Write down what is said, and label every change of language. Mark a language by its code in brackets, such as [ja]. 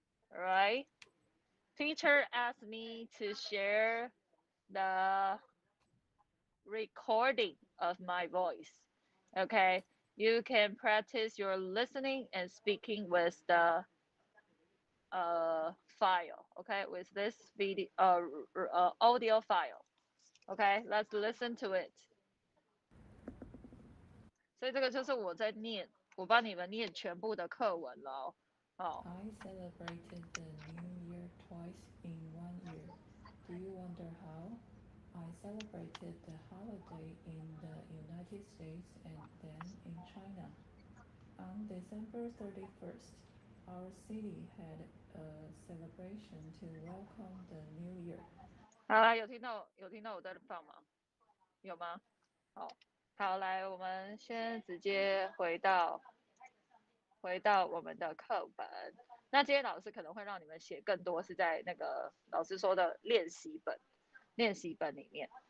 [en] Alright, teacher asked me to share the recording of my voice. Okay, you can practice your listening and speaking with the file, okay, with this video audio file. Okay, let's listen to it. [zh] 所以这个就是我在念，我帮你们念全部的课文了哦。 [en] I celebrated the New Year twice in 1 year. Do you wonder how? I celebrated the holiday in the United States and then in China. On December 31st, our city had a celebration to welcome the New Year. [zh] 好啦，有听到我在放吗？有吗？好，来，我们先直接回到我们的课本。那今天老师可能会让你们写更多是在那个老师说的练习本里面。